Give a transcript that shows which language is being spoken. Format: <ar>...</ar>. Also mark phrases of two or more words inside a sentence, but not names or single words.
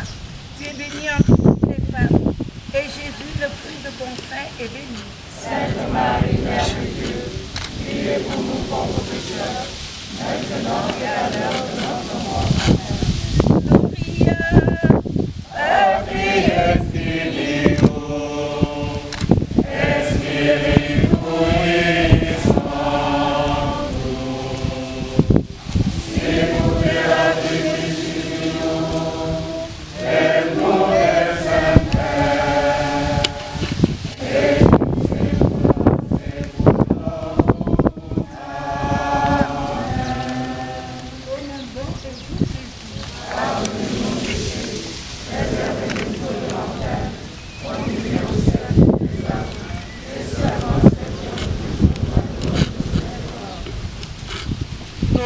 <fr>Tu es bénie entre toutes les femmes, et Jésus, le fruit de ton sein, est béni. Sainte Marie, Mère de Dieu, priez pour nous pauvres pécheurs, maintenant et à l'heure de notre mort. Amen. Nous prions.</fr> <la>Père Filio, Espiritu Sancto, Sicut erat in principio, et nunc et semper, et in saecula saeculorum.</la> <fr>Amen. Au nom bon et doux Jésus. Pardonnez-nous nos péchés, préservez-nous de l'enfer, conduisez au ciel tous les âmes, et servant celles qui ont besoin de toi.</fr>